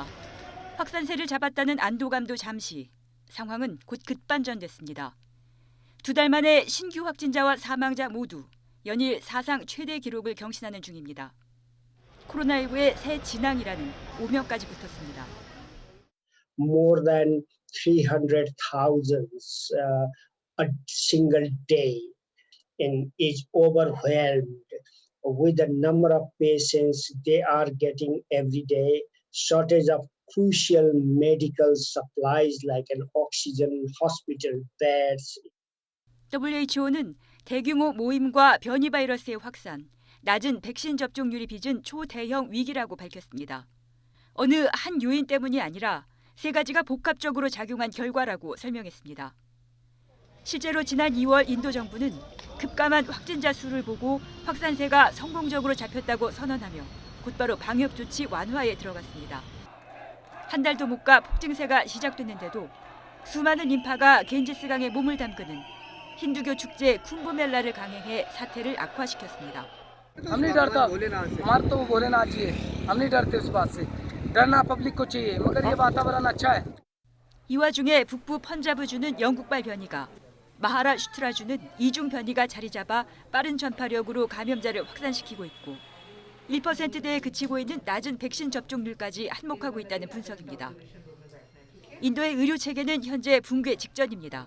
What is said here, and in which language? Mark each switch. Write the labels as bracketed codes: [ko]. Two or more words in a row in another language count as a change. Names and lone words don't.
[ko] 확산세를 잡았다는 안도감도 잠시, 상황은 곧 급반전됐습니다. 2달 만에 신규 확진자와 사망자 모두 연일 사상 최대 기록을 경신하는 중입니다. 코로나19의 새 진앙이라는 오명까지 붙었습니다. [en] More than 300,000 a single day and is overwhelmed with the number of patients they are getting every day, shortage of crucial medical supplies like an oxygen, hospital beds. [ko] WHO는 대규모 모임과 변이 바이러스의 확산, 낮은 백신 접종률이 빚은 초대형 위기라고 밝혔습니다. 어느 한 요인 때문이 아니라 세 가지가 복합적으로 작용한 결과라고 설명했습니다. 실제로 지난 2월 인도 정부는 급감한 확진자 수를 보고 확산세가 성공적으로 잡혔다고 선언하며 곧바로 방역 조치 완화에 들어갔습니다. 한 달도 못 가 폭증세가 시작됐는데도 수많은 인파가 겐지스강에 몸을 담그는 힌두교 축제 쿰브멜라를 강행해 사태를 악화시켰습니다. [hi] हम नहीं डरता हमारा तो भोलेनाथ जी है हम नहीं डरते उस बात से डरना पब्लिक को चाहिए मगर ये वातावरण अच्छा है. [ko] 이 와중에 북부 펀자브주는 영국발 변이가, 마하라슈트라주는 이중 변이가 자리 잡아 빠른 전파력으로 감염자를 확산시키고 있고 1%대에 그치고 있는 낮은 백신 접종률까지 한몫하고 있다는 분석입니다. 인도의 의료 체계는 현재 붕괴 직전입니다.